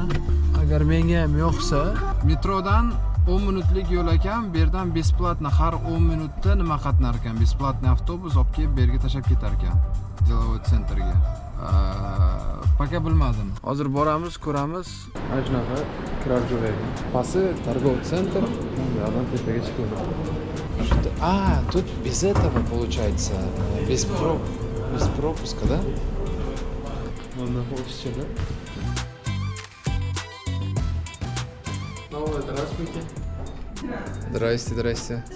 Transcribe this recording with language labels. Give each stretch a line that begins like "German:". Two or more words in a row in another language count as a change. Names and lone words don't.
Uzbek: Agar menga ham yoqsa, metrodan 10 minutlik yo'l ekan, bu yerdan besplatno har 10 minutda nima qatnar ekan? Besplatniy avtobus olib kelib bu yerga tashab ketar ekan. Delovoy sentrga. Пока bilmadim. Hozir boramiz, ko'ramiz. Mana shunaqa kirar joy ekan. Pasi
Russian: торговый центр.
Uzbek: Adam tepaga chiqadi.
Russian: Тут без этого получается, без пропуска, да? Можно вообще, да? Здравствуйте. Здрасте, здрасте.